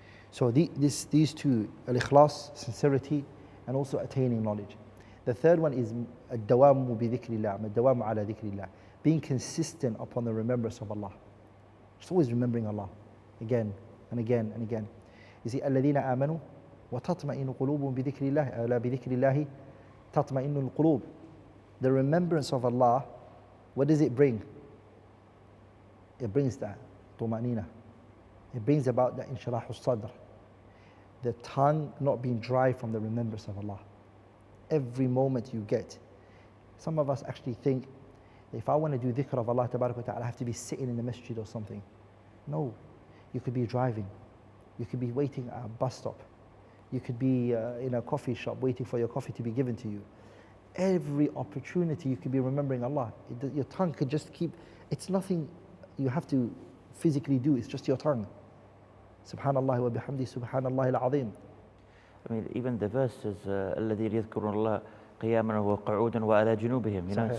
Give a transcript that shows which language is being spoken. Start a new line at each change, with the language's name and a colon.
English: So these two, al-ikhlas, sincerity, and also attaining knowledge. The third one is ad-dawamu bi dhikrillah, ad-dawamu ala dhikrillah, being consistent upon the remembrance of Allah. Just always remembering Allah, again and again and again. You see,
Arabic: الَّذِينَ آمَنُوا وَتَطْمَئِنُّ قُلُوبُهُم بِذِكْرِ اللَّهِ أَلَا بِذِكْرِ اللَّهِ تَطْمَئِنُّ الْقُلُوبُ.
English: The remembrance of Allah, what does it bring? It brings that طمأنينة. It brings about that inshirah as-sadr. The tongue not being dry from the remembrance of Allah. Every moment you get. Some of us actually think, if I want to do dhikr of Allah tabarak wa ta'ala, I have to be sitting in the masjid or something. No. You could be driving. You could be waiting at a bus stop. You could be in a coffee shop waiting for your coffee to be given to you. Every opportunity you could be remembering Allah. Your tongue could just keep, it's nothing you have to physically do, it's just your tongue.
Arabic: Subhanallah wa bihamdi, subhanallah al-azim.
English: I mean, even the verse says,
Arabic: الَّذِينَ يَذْكُرُونَ اللَّهَ قِيَامًا وَقُعُودًا وَعَلَى جُنُوبِهِم.